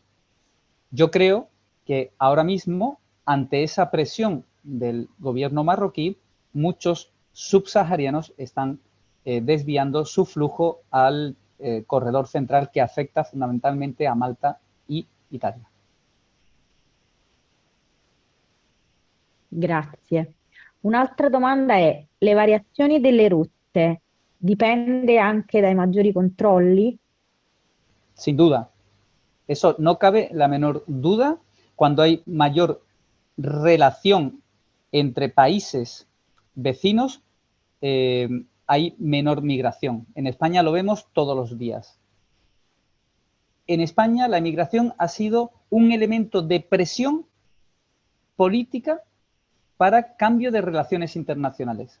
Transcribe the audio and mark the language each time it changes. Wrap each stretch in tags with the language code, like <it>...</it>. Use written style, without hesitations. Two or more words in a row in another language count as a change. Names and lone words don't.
<es>Yo creo que ahora mismo, ante esa presión del gobierno marroquí, muchos subsaharianos están desviando su flujo al corredor central, que afecta fundamentalmente a Malta y Italia.</es> <it>Grazie. Un'altra domanda è: le variazioni delle rotte dipende anche dai maggiori controlli?</it> <es>Sin duda. Eso no cabe la menor duda. Cuando hay mayor relación entre países vecinos, hay menor migración. En España lo vemos todos los días. En España la migración ha sido un elemento de presión política para cambio de relaciones internacionales.</es>